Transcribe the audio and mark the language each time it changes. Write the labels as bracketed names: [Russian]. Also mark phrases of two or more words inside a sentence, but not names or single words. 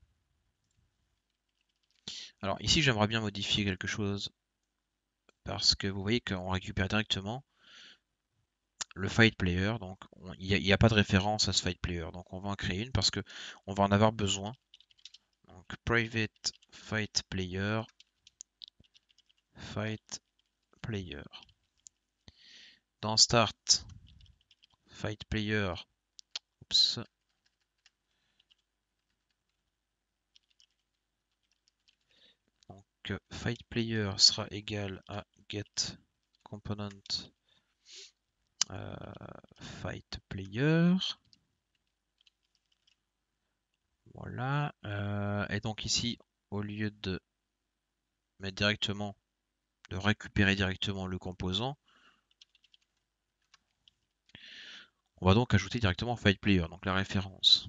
[French] Alors ici, j'aimerais bien modifier quelque chose parce que vous voyez qu'on récupère directement le fight player. Donc il n'y a pas de référence à ce fight player. Donc on va en créer une parce que on va en avoir besoin. Donc [English] private fight player, [French] fight player. Dans start fight player, oups, donc fight player sera égal à [English] get component fight player. [French] Voilà. Et donc ici, au lieu de mettre directement, de récupérer directement le composant, on va donc ajouter directement fight player, donc la référence.